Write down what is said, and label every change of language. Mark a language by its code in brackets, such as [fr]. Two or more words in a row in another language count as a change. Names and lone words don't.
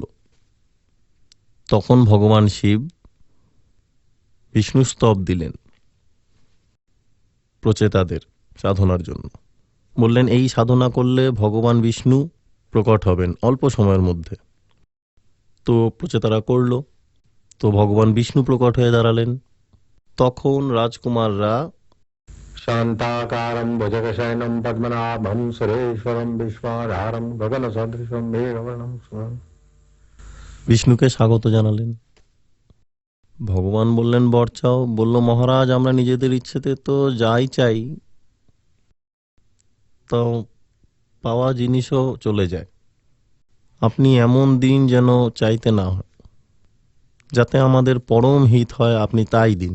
[bn] তখন ভগবান শিব বিষ্ণু স্তব দিলেন প্রচেতাদের সাধনার জন্য। বললেন এই সাধনা করলে ভগবান বিষ্ণু প্রকট হবেন অল্প সময়ের মধ্যে। তো প্রচেতারা করল, তো ভগবান বিষ্ণু প্রকট হয়ে দাঁড়ালেন। তখন রাজকুমাররা [sa] शान्ताकारं भुजगशयनं पद्मनाभं सुरेश्वरं विश्वाधारं गगनसदृशं मेघवर्णं शुभं। [bn] বিষ্ণুকে স্বাগত জানালেন। ভগবান বললেন বর চাও। বলল মহারাজ, আমরা নিজেদের ইচ্ছেতে তো যাই চাই, তো পাওয়া জিনিসও চলে যায়। আপনি এমন দিন যেন চাইতে না হয়, যাতে আমাদের পরম হিত হয়, আপনি তাই দিন।